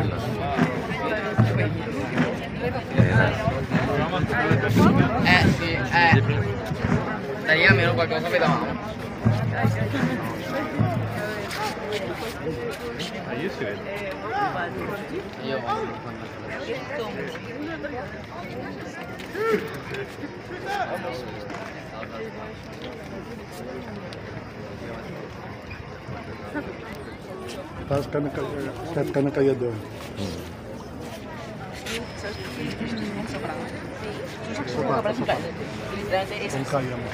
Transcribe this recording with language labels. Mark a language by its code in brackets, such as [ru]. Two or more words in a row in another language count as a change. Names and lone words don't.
[tl] No? Ayan na. [it] Sì, dai, almeno qualcosa vedevamo. Io [tl] Start ka na kaya doon. Kung kaya mo.